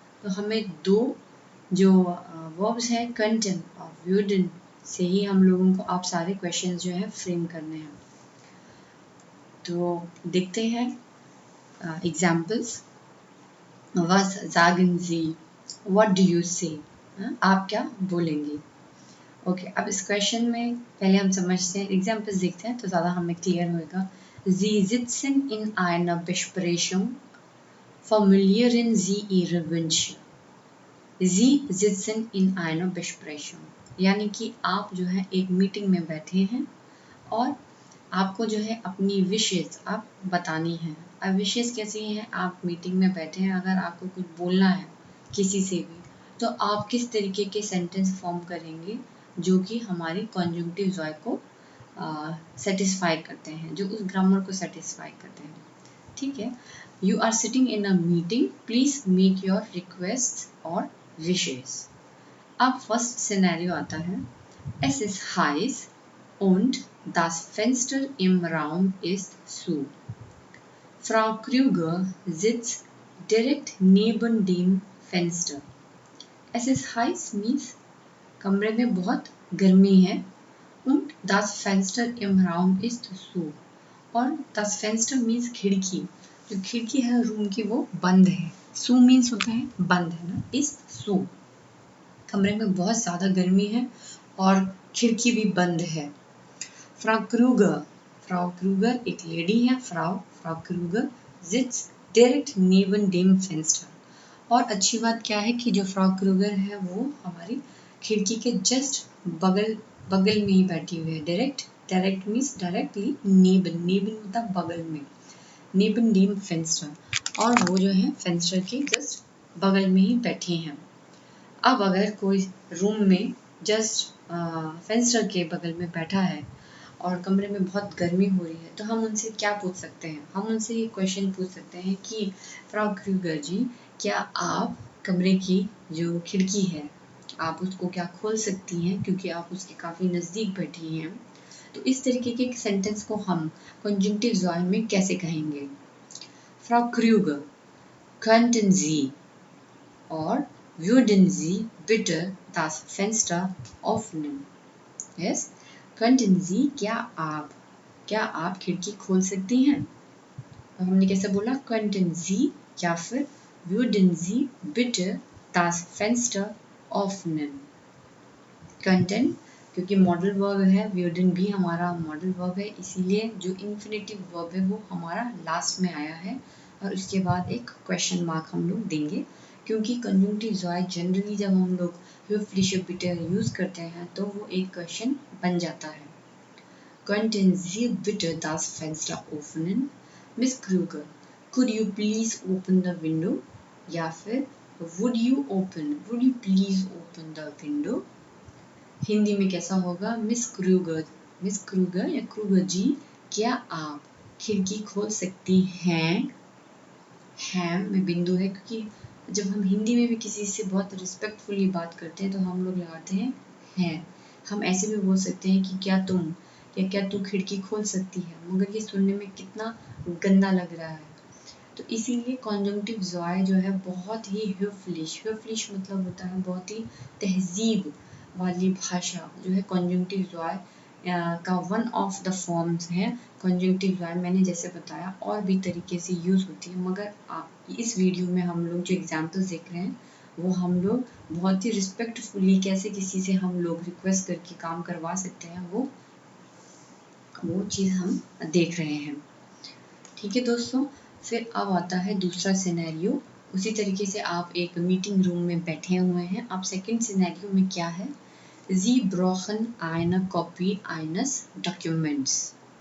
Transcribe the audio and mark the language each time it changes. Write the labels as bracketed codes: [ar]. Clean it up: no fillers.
[hi] तो हमें दो जो वर्ब्स हैं könnten और wurden से ही हम लोगों को आप सारे क्वेश्चन जो हैं फ्रेम करने हैं। तो देखते हैं examples. [de] Was sagen Sie? [en] What do you say? [hi] आप क्या बोलेंगे? ओके, अब इस क्वेश्चन में पहले हम समझते हैं, एग्जाम्पल्स देखते हैं तो ज़्यादा हमें क्लियर होगा। [de] Sie sitzen in einer Besprechung. Formulieren Sie Ihre Wünsche. Sie sitzen in einer Besprechung [hi] यानी कि आप जो है एक मीटिंग में बैठे हैं और आपको जो है अपनी विशेष आप बतानी है। अब विशेष कैसी हैं, आप मीटिंग में बैठे हैं, अगर आपको कुछ बोलना है किसी से भी तो आप किस तरीके के सेंटेंस फॉर्म करेंगे जो कि हमारी कॉन्जंक्टिव जॉय को सेटिस्फाई करते हैं, जो उस ग्रामर को सेटिस्फाई करते हैं। ठीक है, [en] You are sitting in a meeting, please make your request और विशेष। [hi] अब फर्स्ट सिनेरियो आता है, [de] es ist heiß und das Fenster im Raum ist zu. Frau Krüger sitzt direkt neben dem Fenster. Es ist heiß [hi] means कमरे में बहुत गर्मी है [de] und das Fenster im Raum ist zu [hi] और [de] das Fenster [hi] means खिड़की, जो खिड़की है रूम की वो बंद है। zu means होता है बंद है ना, [de] ist zu [hi] कमरे में बहुत ज़्यादा गर्मी है और खिड़की भी बंद है। फ्राउ क्रूगर एक लेडी है। [de] फ्राउ क्रूगर sitzt direkt neben dem Fenster। [hi] और अच्छी बात क्या है कि जो फ्राउ क्रूगर है वो हमारी खिड़की के जस्ट बगल में ही बैठी हुई है। डायरेक्ट मीन्स डायरेक्टली, नेबन मतलब बगल में, नेबन [de] dem Fenster, [hi] और वो जो है फेंस्टर के जस्ट बगल में ही बैठी हैं। अब अगर कोई रूम में जस्ट फेंस्टर के बगल में बैठा है और कमरे में बहुत गर्मी हो रही है तो हम उनसे क्या पूछ सकते हैं? हम उनसे ये क्वेश्चन पूछ सकते हैं कि फ्राउ क्रूगर जी, क्या आप कमरे की जो खिड़की है आप उसको क्या खोल सकती हैं, क्योंकि आप उसके काफ़ी नज़दीक बैठी हैं। तो इस तरीके के सेंटेंस को हम कंजंक्टिव जॉय में कैसे कहेंगे? फ्राउ क्रूगर [de] könnten Sie [hi] और [de] würden Sie bitte das Fenster öffnen? [hi] Yes, [de] könnten Sie, [hi] क्या आप खिड़की खोल सकती हैं? और हमने कैसे बोला [de] könnten Sie [hi] या फिर [de] würden Sie bitte das Fenster öffnen? [hi] könnten क्योंकि मॉडल वर्ब है, würden भी हमारा मॉडल वर्ब है, इसीलिए जो इन्फिनेटिव वर्ब है वो हमारा लास्ट में आया है और उसके बाद एक क्वेश्चन मार्क हम लोग देंगे, क्योंकि कंजंक्टिव ज़ॉय जनरली जब हम लोग [de] höfliche bitte [hi] यूज़ करते हैं तो वो एक क्वेश्चन बन जाता है। [de] Könnten Sie bitte das Fenster öffnen? [en] Miss Kruger, could you please open the window? [hi] या फिर [en] would you please open the window? [hi] Hindi में कैसा होगा? मिस क्रूगर या क्रूगर जी, क्या आप खिड़की खोल सकती हैं? हैं में बिंदु है, क्योंकि जब हम हिंदी में भी किसी से बहुत रिस्पेक्टफुली बात करते हैं तो हम लोग लगाते हैं। हम ऐसे भी बोल सकते हैं कि क्या तुम या क्या तू खिड़की खोल सकती है, मगर ये सुनने में कितना गंदा लग रहा है। तो इसीलिए कॉन्जंक्टिव ज़ॉय जो है बहुत ही höflich मतलब होता है बहुत ही तहजीब वाली भाषा, जो है कॉन्जंक्टिव ज़ॉय का वन ऑफ द फॉर्म्स है। कॉन्जंक्टिव ज़ॉय मैंने जैसे बताया और भी तरीके से यूज़ होती है, मगर इस वीडियो में हम लोग जो एग्जाम्पल्स देख रहे हैं वो हम लोग बहुत ही रिस्पेक्टफुली कैसे किसी से हम लोग रिक्वेस्ट करके काम करवा सकते हैं वो चीज़ हम देख रहे हैं। ठीक है दोस्तों, फिर अब आता है दूसरा सिनेरियो। उसी तरीके से आप एक मीटिंग रूम में बैठे हुए हैं। अब सेकंड सिनेरियो में क्या है? [de] Sie brauchen eine Copy eines Documents.